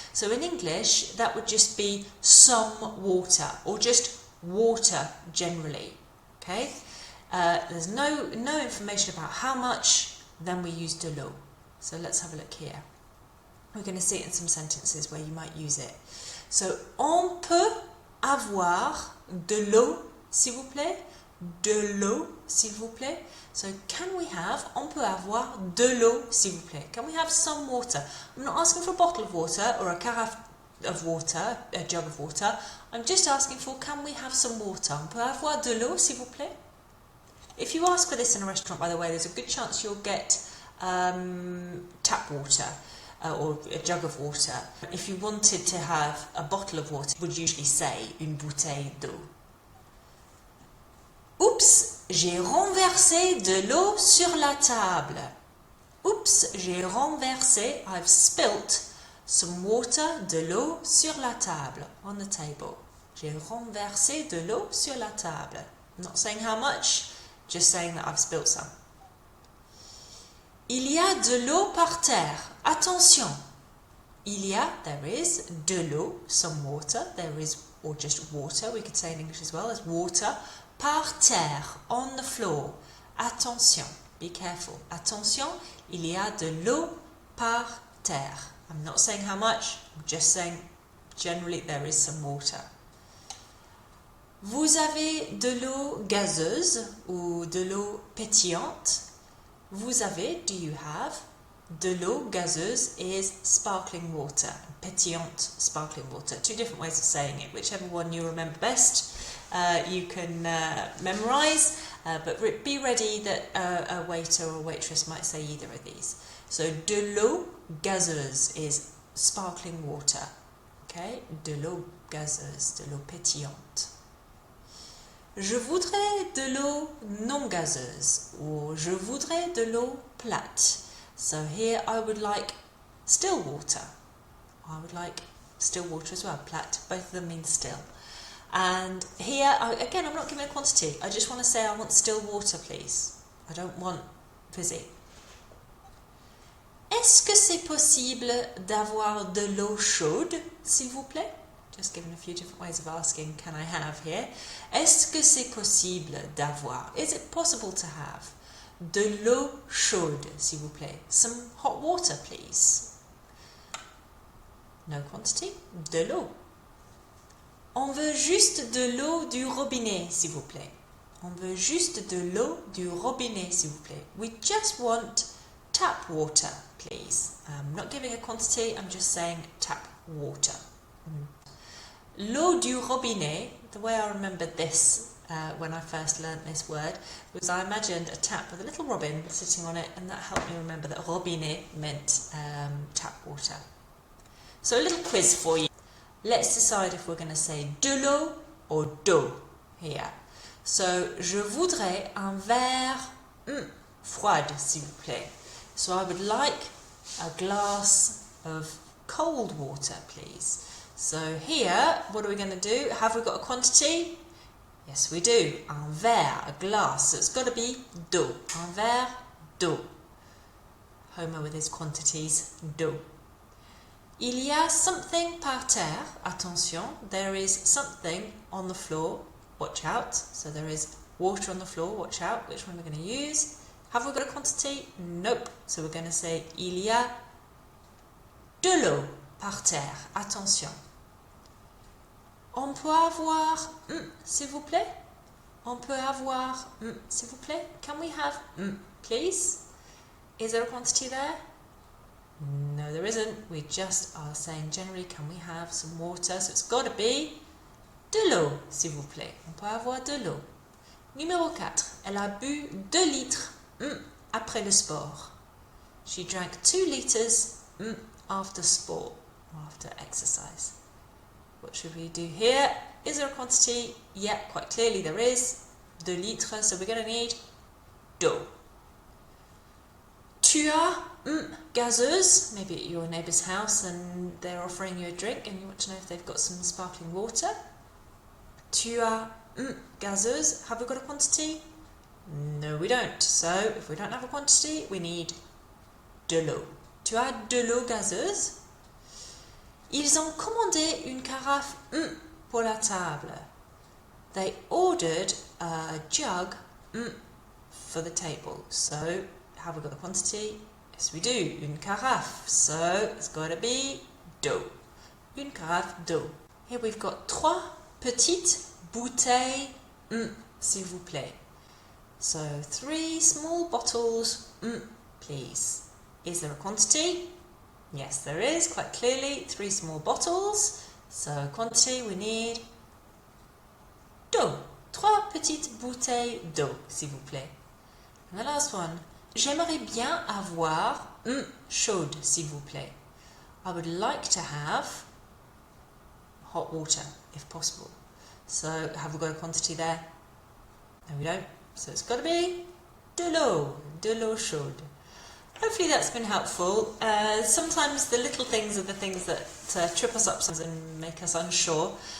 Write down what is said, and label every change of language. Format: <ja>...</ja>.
<en>So in English, that would just be some water or just water generally. Okay? There's no information about how much, then we use de l'eau. So let's have a look here. We're going to see it in some sentences where you might use it.</en> <fr>So, on peut avoir de l'eau, s'il vous plaît? De l'eau, s'il vous plaît?</fr> <en>So, can we have,</en> <fr>on peut avoir de l'eau, s'il vous plaît?</fr> <en>Can we have some water? I'm not asking for a bottle of water or a carafe of water, a jug of water. I'm just asking for, can we have some water?</en> <fr>On peut avoir de l'eau, s'il vous plaît?</fr> <en>If you ask for this in a restaurant, by the way, there's a good chance you'll get tap water or a jug of water. If you wanted to have a bottle of water, you would usually say</en> <fr>une bouteille d'eau. Oups, j'ai renversé de l'eau sur la table. Oups, j'ai renversé,</fr> <en>I've spilt some water,</en> <fr>de l'eau sur la table,</fr> <en>on the table.</en> <fr>J'ai renversé de l'eau sur la table.</fr> <en>I'm not saying how much, just saying that I've spilt some.</en> <fr>Il y a de l'eau par terre. Attention. Il y a,</fr> <en>there is,</en> <fr>de l'eau,</fr> <en>some water. There is, or just water, we could say in English as well, as water.</en> <fr>Par terre,</fr> <en>on the floor. Attention. Be careful. Attention.</en> <fr>Il y a de l'eau par terre.</fr> <en>I'm not saying how much, I'm just saying generally there is some water.</en> <fr>Vous avez de l'eau gazeuse ou de l'eau pétillante? Vous avez,</fr> <en>do you have,</en> <fr>De l'eau gazeuse</fr> <en>is sparkling water, pétillante sparkling water. Two different ways of saying it. Whichever one you remember best, you can memorize, but be ready that a waiter or waitress might say either of these. So,</en> <fr>de l'eau gazeuse</fr> <en>is sparkling water.</en> <fr>Okay, de l'eau gazeuse, de l'eau pétillante. Je voudrais de l'eau non gazeuse, or je voudrais de l'eau plate.</fr> <en>So here I would like still water. I would like still water as well, plate. Both of them mean still. And here, again, I'm not giving a quantity. I just want to say I want still water, please. I don't want fizzy.</en> <fr>Est-ce que c'est possible d'avoir de l'eau chaude, s'il vous plaît?</fr> <en>Just given a few different ways of asking, can I have here?</en> <fr>Est-ce que c'est possible d'avoir?</fr> <en>Is it possible to have</en> <fr>de l'eau chaude, s'il vous plaît?</fr> <en>Some hot water, please. No quantity. De l'eau.</en> <fr>On veut juste de l'eau du robinet, s'il vous plaît. On veut juste de l'eau du robinet, s'il vous plaît.</fr> <en>We just want tap water, please. I'm not giving a quantity, I'm just saying tap water. L'eau du robinet, the way I remembered this when I first learnt this word, was I imagined a tap with a little robin sitting on it, and that helped me remember that robinet meant tap water. So a little quiz for you. Let's decide if we're going to say de l'eau or d'eau here.</en> <fr>So, je voudrais un verre froide, s'il vous plaît.</fr> <en>So I would like a glass of cold water, please. So here, what are we going to do? Have we got a quantity? Yes, we do. Un verre, a glass. So it's got to be d'eau.</en> <fr>Un verre d'eau.</fr> <en>Homer with his quantities, d'eau.</en> <fr>Il y a something par terre.</fr> <en>Attention, there is something on the floor. Watch out. So there is water on the floor. Watch out. Which one we're going to use? Have we got a quantity? Nope. So we're going to say</en> <fr>il y a de l'eau par terre. Attention. On peut avoir, s'il vous plaît? On peut avoir, s'il vous plaît?</fr> <en>Can we have, please? Is there a quantity there? No, there isn't. We just are saying generally, can we have some water? So it's got to be de l'eau, s'il vous plaît. On peut avoir de l'eau. Numéro 4.</en> <fr>Elle a bu 2 litres après le sport.</fr> <en>She drank 2 litres after sport, after exercise. What should we do here? Is there a quantity? Yeah, quite clearly there is. 2 litres, so we're going to need d'eau.</en> <fr>Tu as gazeuse,</fr> <en>maybe at your neighbour's house and they're offering you a drink and you want to know if they've got some sparkling water.</en> <fr>Tu as gazeuse.</fr> <en>Have we got a quantity? No, we don't. So if we don't have a quantity, we need de l'eau.</en> <fr>Tu as de l'eau gazeuse? Ils ont commandé une carafe pour la table.</fr> <en>They ordered a jug for the table. So have we got a quantity? Yes, we do. Une carafe. So it's got to be d'eau.</en> <fr>Une carafe d'eau.</fr> <en>Here we've got</en> <fr>3 petites bouteilles, s'il vous plaît.</fr> <en>So 3 small bottles, please. Is there a quantity? Yes, there is, quite clearly. 3 small bottles. So quantity, we need d'eau.</en> <fr>3 petites bouteilles d'eau, s'il vous plaît.</fr> <en>And the last one.</en> <fr>J'aimerais bien avoir chaude, s'il vous plaît.</fr> <en>I would like to have hot water, if possible. So, have we got a quantity there? No, we don't. So it's got to be</en> <fr>de l'eau chaude.</fr> <en>Hopefully that's been helpful. Sometimes the little things are the things that trip us up and make us unsure.</en>